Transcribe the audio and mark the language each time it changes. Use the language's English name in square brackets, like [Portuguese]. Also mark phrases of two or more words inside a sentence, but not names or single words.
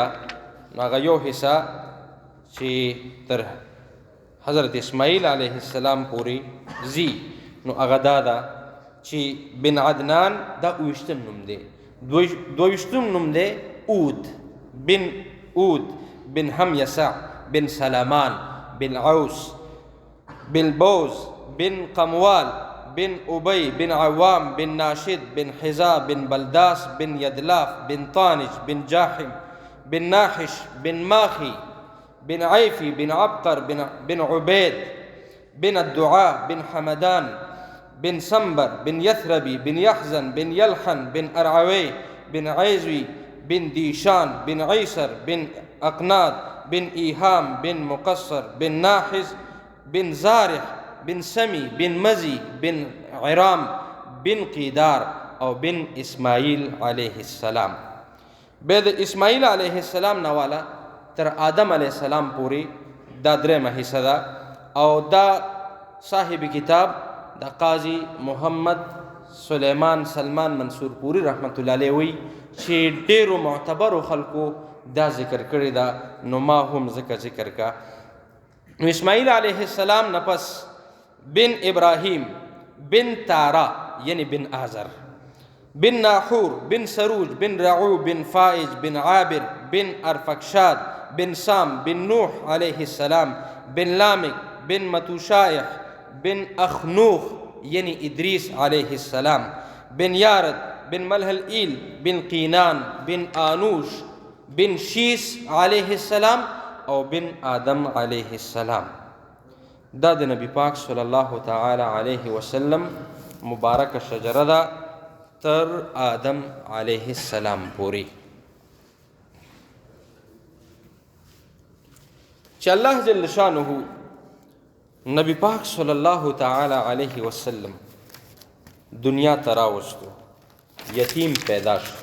[Pashto] هغه یو حصہ چې تر حضرت اسماعیل [Arabic] علیه السلام [Pashto] پورې زی نو هغه دا ده چې بن عدنان دا اویشتم نوم دی. دویشتم نوم دی اود بن حمیسع بن سلامان بن عوس بن بوز بن قموال بن أبي بن عوام بن ناشد بن حزا بن بلداس بن يدلاف بن طانج بن جاحم بن ناحش بن ماخي بن عيفي بن عبقر بن عبيد بن الدعاء بن حمدان بن سنبر بن يثربي بن يحزن بن يلحن بن أرعوي بن عيزوي بن ديشان بن عيسر بن أقناد بن إيهام بن مقصر بن ناحز بن زارح بن سمي بن مزي بن عرام بن قیدار او بن اسماعیل [Arabic] علیه السلام. [Pashto] بیا د اسماعیل [Arabic] علیه السلام [Pashto] نه والا تر آدم [Arabic] علیه السلام [Pashto] پورې دا درېمه حصه ده او دا صاحب کتاب د قاضي محمد سلیمان سلمان منصور پوری [Arabic] رحمت الله علیه [Pashto] وی چې ډیرو معتبرو خلکو دا ذکر کړی دا، نو ما هم ذکر کا. نو اسماعیل [Arabic] علیه السلام [Pashto] نه پس بن ابراهیم بن تارا یعنی بن آزر بن ناحور بن سروج بن رعو بن فائج بن عابر بن ارفکشاد بن سام بن نوح [Arabic] علیه السلام [Pashto] بن لامک بن متوشایح بن اخنوخ یعنی ادریس [Arabic] علیه السلام [Pashto] بن یارد بن ملحل ایل بن قینان بن آنوش بن شیس [Arabic] علیه السلام [Pashto] او بن آدم علیه السلام. دا د نبی پاک [Arabic] صلی الله تعالی علیه وسلم [Pashto] مبارک شجره ده تر آدم [Arabic] علیه السلام [Pashto] پوری، چې الله [Arabic] جل شانه [Pashto] نبی پاک [Arabic] صلی الله تعالی علیه وسلم [Pashto] دنیا ته راوستو، یتیم پیدا شو.